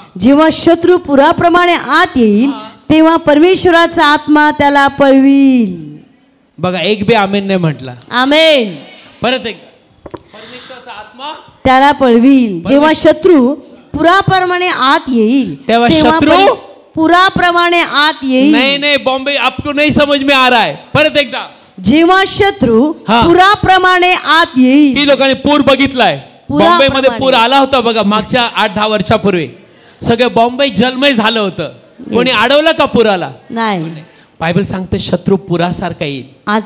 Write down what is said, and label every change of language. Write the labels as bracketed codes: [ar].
[mr] जेव्हा शत्रू पुराप्रमाणे आत येईल तेव्हा परमेश्वराचा आत्मा त्याला पळवील. बघा, एक बी आमेन नाही म्हटला. आमेन. परत एक, परमेश्वराचा आत्मा त्याला पळवील. जेव्हा शत्रू पुराप्रमाणे आत येईल तेव्हा शत्रू पुराप्रमाणे आत येईल. [hi] नहीं बॉम्बे, आपको नहीं समझ में आ रहा है. [mr] परत एकदा, जेव्हा शत्रू पुराप्रमाणे आत येईल. ही लोकांनी पूर बघितलाय. बॉम्बे मध्ये पूर आला होता बघा, मागच्या 8-10 वर्षापूर्वी सगळं बॉम्बे जलमय झालं होतं. कोणी अडवलं का पुराला? नाही. बायबल सांगते शत्रू पुरासारखा येईल.